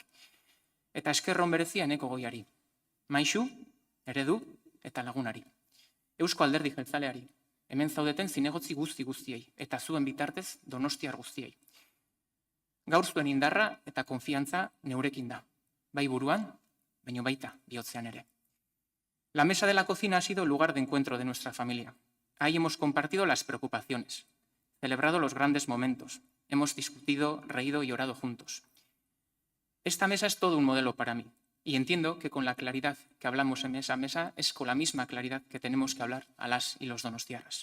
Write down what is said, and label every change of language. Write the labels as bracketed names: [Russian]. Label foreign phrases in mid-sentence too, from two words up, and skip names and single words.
[Basque] Eta eskerron berezia eneko goiari, Maixu, Eredu eta lagunari. Eusko Alderdi Jeltzaleari, hemen zaudeten zinegotzi guztiei, eta zuen bitartez Donostiar guztiei. Gaur zuen indarra eta konfiantza neurekin da, bai buruan, baino baita bihotzean ere. [Spanish] La mesa de la cocina ha sido el lugar de encuentro de nuestra familia. Ahí hemos compartido las preocupaciones, celebrado los grandes momentos, hemos discutido, reído y orado juntos. Esta mesa es todo un modelo para mí. Y entiendo que con la claridad que hablamos en esa mesa es con la misma claridad que tenemos que hablar a las y los donostiarras.